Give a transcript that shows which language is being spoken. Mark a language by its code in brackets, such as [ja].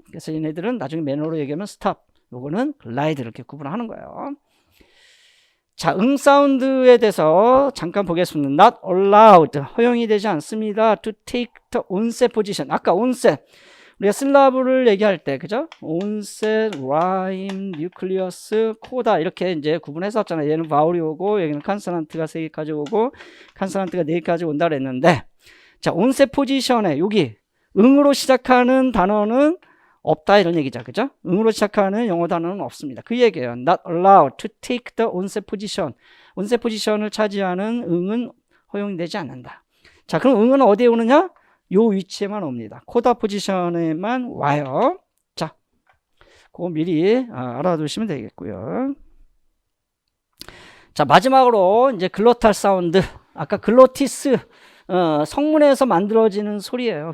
[ko] 그래서 얘네들은 나중에 매너로 얘기하면 스탑, 요거는 글라이드 이렇게 구분하는 거예요. 자, 사운드에 대해서 잠깐 보겠습니다. [en] Not allowed, [ko] 허용이 되지 않습니다. [en] To take the onset position. [ko] 아까 onset, 우리가 슬라브를 얘기할 때, 그죠? onset, rhyme, nucleus, coda 이렇게 이제 구분했었잖아요. 얘는 바울이 오고, 여기는 컨소넌트가 3개까지 오고, 컨소넌트가 4개까지 온다 그랬는데, 자, onset position에 여기 응으로 시작하는 단어는 없다 이런 얘기죠. 그죠? 응으로 시작하는 영어 단어는 없습니다. 그 얘기예요. [en] Not allowed to take the onset position. [ko] onset position을 차지하는 응은 허용되지 않는다. 자, 그럼 응은 어디에 오느냐? 요 위치에만 옵니다. 코다 포지션에만 와요. 자, 그거 미리 알아두시면 되겠고요. 자, 마지막으로 이제 글로탈 사운드. 아까 글로티스 성문에서 만들어지는 소리예요.